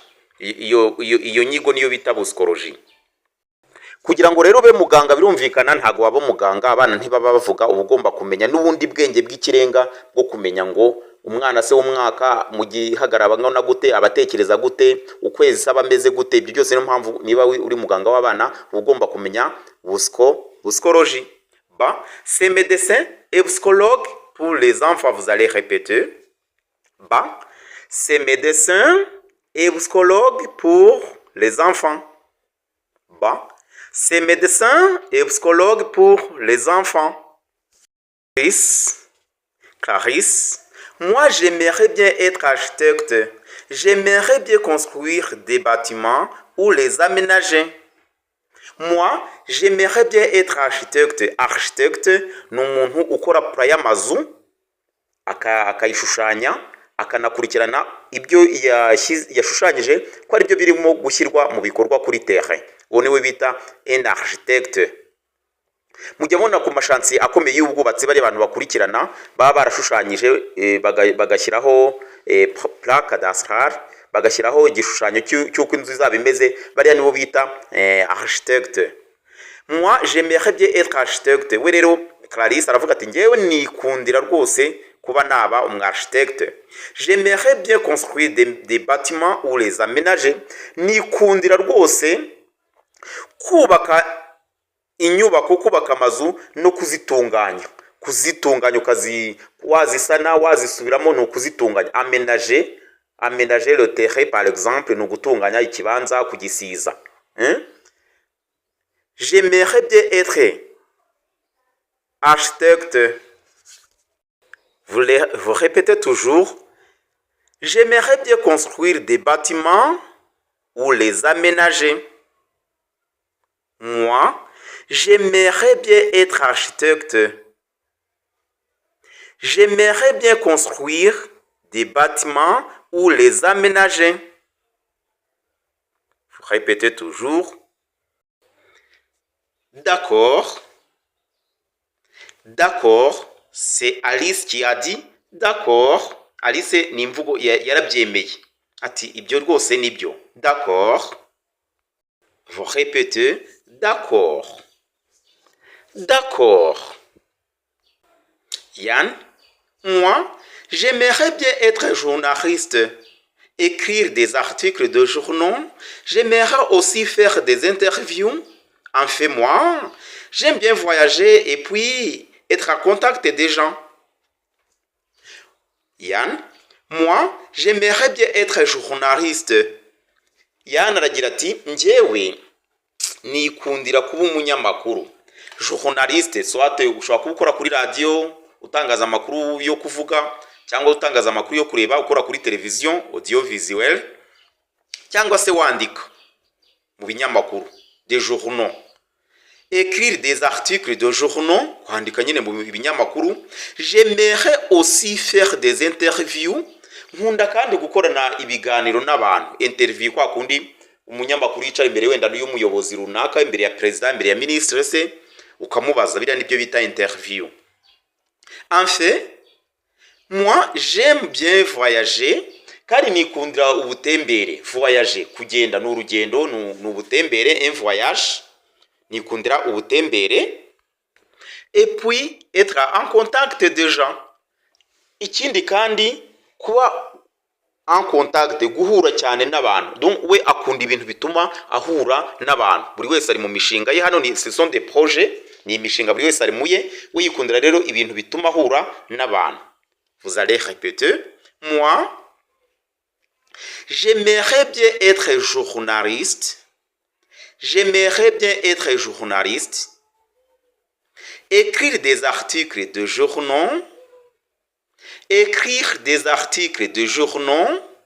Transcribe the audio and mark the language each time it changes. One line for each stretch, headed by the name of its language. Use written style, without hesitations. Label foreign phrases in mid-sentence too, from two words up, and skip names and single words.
Kinyarwanda: Iyo nyigo niyo bita psychologie. Kugira ngo rero be muganga birumvikana, ntago waba muganga abana ntibaba bavuga, uba ugomba kumenya n'ubundi bwenge bw'ikirenga bwo kumenya ngo umwana se w'umwaka mu gihagarara bangana gute, abatekereza gute, ukwezi saba ameze gute. Ibyo byose niyo mpamvu niba uri muganga w'abana ugomba kumenya psychologie.
French: Ba, c'est médecin et psychologue pour les enfants, vous allez répéter. Ba, c'est médecin et psychologue pour les enfants. Ba, c'est médecin et psychologue pour les enfants. Clarisse, moi j'aimerais bien être architecte. J'aimerais bien construire des bâtiments ou les aménager. Moi, j'aimerais bien être architecte.
Kinyarwanda: Architecte ni umuntu ukora pura y'amazu akayishushanya akanakurikirana ibyo yashushanyije ko ari byo birimo gushyirwa mu bikorwa kuri terrain. Uwo niwe bita
French: un architecte.
Kinyarwanda: Mujya mubona ku mashansi akomeye y'ubwubatsi bari abantu bakurikirana baba barashushanyije bagashyiraho
French: plan cadastral,
Kinyarwanda: bagashyiraho igishushanyo cy'uko inzu izaba imeze, bariya nibo bita architecte.
French: Moi j'aimerais bien être architecte.
Kinyarwanda: We rero Clarisse aravuga ati ngewe nikundira rwose kuba naba architecte.
French: J'aimerais bien construire des bâtiments ou les aménager.
Kinyarwanda: Nikundira rwose kubaka inyubako, kubaka amazu no kuzitunganya. Kuzitunganya wazisana wazisubiramo no kuzitunganya.
French: Aménager le terrain par exemple,
Kinyarwanda: no gutunganya ikibanza kugisiza.
French: J'aimerais bien être architecte. Vous répétez toujours. J'aimerais bien construire des bâtiments ou les aménager. Moi, j'aimerais bien être architecte. J'aimerais bien construire des bâtiments ou les aménager. Vous répétez toujours. D'accord. D'accord. C'est Alice qui a dit d'accord.
Kinyarwanda: Alice ni imvugo yarabyemeye. Ati ibyo rwose nibyo.
French: D'accord. Vous répétez d'accord. D'accord. Yann, moi, j'aimerais bien être journaliste, écrire des articles de journaux. J'aimerais aussi faire des interviews. En fait, moi, j'aime bien voyager et puis être en contact des gens. Yann, moi, j'aimerais bien être journaliste.
Kinyarwanda: Yann aragira ati njyewe nikundira kuba umunyamakuru. Journaliste, soit ushobora kuba ukora kuri radio utangaza amakuru yo kuvuga, cyangwa utangaza amakuru yo kureba ukora kuri
French: television audiovisuel,
Kinyarwanda: cyangwa se wandika mu binyamakuru
French: des journaux. Écrire des articles de journaux,
Kinyarwanda: kwandika nyine mu binyamakuru.
French: J'aimerais aussi faire des interviews.
Kinyarwanda: Nkunda kandi gukorana ibiganiro n'abantu. Interview kwa kundi umunyamakuru yicara imbere wenda y'umuyobozi runaka, imbere ya president, imbere ya ministre se, ukamubaza. Biriya nibyo bita interview.
French: En fait, moi j'aime bien voyager,
Kinyarwanda: kandi nikundira ubutembere. Voyager, kugenda n'urugendo, n'ubutembere,
French: un voyage.
Kinyarwanda: Nikundira ubutembere.
French: Et puis être en contact des gens.
Kinyarwanda: Ikindi kandi kuba
French: en contact,
Kinyarwanda: guhura cyane n'abantu. Donc we akunda ibintu bituma ahura n'abantu. Buri wese ari mu mishinga ye.
French: Hano ce sont des projets,
Kinyarwanda: ni imishinga buri wese ari muye. We yikundira rero ibintu bituma ahura n'abantu.
French: Vous allez répéter. Moi, j'aimerais bien être journaliste. J'aimerais bien être journaliste. Écrire des articles de journaux. Écrire des articles de journaux.